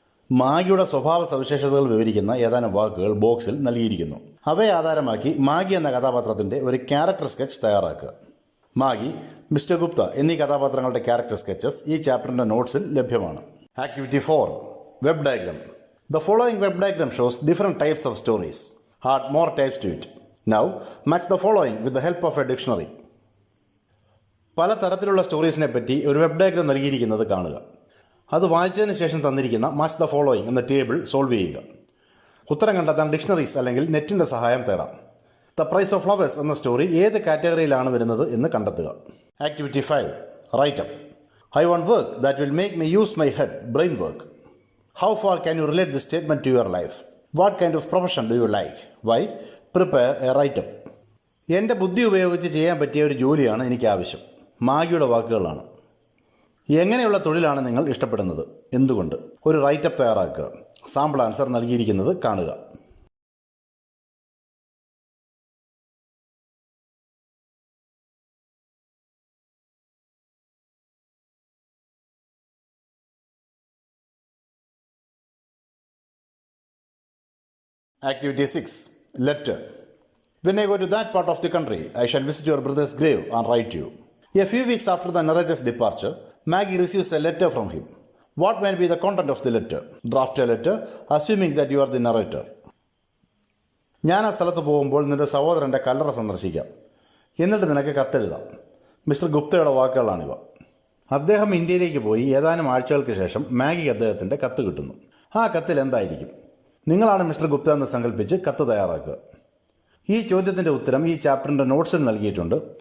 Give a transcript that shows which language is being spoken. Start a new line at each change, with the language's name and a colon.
Malayalam: മാഗിയുടെ സ്വഭാവ സവിശേഷതകൾ വിവരിക്കുന്ന ഏതാനും വാക്കുകൾ ബോക്സിൽ നൽകിയിരിക്കുന്നു. അവയെ ആധാരമാക്കി മാഗി എന്ന കഥാപാത്രത്തിൻ്റെ ഒരു ക്യാരക്ടർ സ്കെച്ച് തയ്യാറാക്കുക. മാഗി, മിസ്റ്റർ ഗുപ്ത എന്നീ കഥാപാത്രങ്ങളുടെ ക്യാരക്ടർ സ്കെച്ചസ് ഈ ചാപ്റ്ററിൻ്റെ നോട്ട്സിൽ ലഭ്യമാണ്. Activity 4 web diagram.
English: The following web diagram shows different types of stories. Add more types to it. Now, match the following with the help of a dictionary.
Malayalam: പല തരത്തിലുള്ള സ്റ്റോറീസിനെ പറ്റി ഒരു web diagram നൽകിയിരിക്കുന്നത് കാണുക. അത് വായിച്ചതിന് ശേഷം തന്നിരിക്കുന്ന മാച്ച് ദ ഫോളോയിങ് എന്ന ടേബിൾ സോൾവ് ചെയ്യുക. ഉത്തരം കണ്ടെത്താൻ ഡിക്ഷണറീസ് അല്ലെങ്കിൽ നെറ്റിൻ്റെ സഹായം തേടാം. ദ പ്രൈസ് ഓഫ് ഫ്ലവേഴ്സ് എന്ന സ്റ്റോറി ഏത് കാറ്റഗറിയിലാണ് വരുന്നത് എന്ന് കണ്ടെത്തുക.
English: Activity 5 write up. I want work that will make me use my head, brain work. How far can you relate this statement to your life? What kind of profession do you like? Why? Prepare a write-up.
Malayalam: എൻ്റെ ബുദ്ധി ഉപയോഗിച്ച് ചെയ്യാൻ പറ്റിയ ഒരു ജോലിയാണ് എനിക്ക് ആവശ്യം. മാഗിയുടെ വാക്കുകളാണ്. എങ്ങനെയുള്ള തൊഴിലാണ് നിങ്ങൾ ഇഷ്ടപ്പെടുന്നത്? എന്തുകൊണ്ട്? ഒരു റൈറ്റപ്പ് തയ്യാറാക്കുക. സാമ്പിൾ ആൻസർ നൽകിയിരിക്കുന്നത് കാണുക.
English: Activity 6 letter. When I go to that part of the country, I shall visit your brother's grave and write to you. A few weeks after the narrator's departure, Maggie receives a letter from him. What may be the content of the letter? Draft a letter, assuming that you are the narrator.
Malayalam: ഞാൻ ആ സ്ഥലത്ത് പോകുമ്പോൾ നിന്റെ സഹോദരൻ്റെ കല്ലറ സന്ദർശിക്കാം. എന്നിട്ട് നിനക്ക് കത്തെഴുതാം. Mister ഗുപ്തയുടെ വാക്കുകളാണിവ. അദ്ദേഹം ഇന്ത്യയിലേക്ക് പോയി ഏതാനും ആഴ്ചകൾക്ക് ശേഷം മാഗിക്ക് അദ്ദേഹത്തിൻ്റെ കത്ത് കിട്ടുന്നു. ആ കത്തിൽ എന്തായിരിക്കും? നിങ്ങളാണ് മിസ്റ്റർ ഗുപ്ത എന്ന് സങ്കല്പിച്ച് കത്ത് തയ്യാറാക്കുക. ഈ ചോദ്യത്തിൻ്റെ ഉത്തരം ഈ ചാപ്റ്ററിൻ്റെ നോട്ട്സിൽ നൽകിയിട്ടുണ്ട്.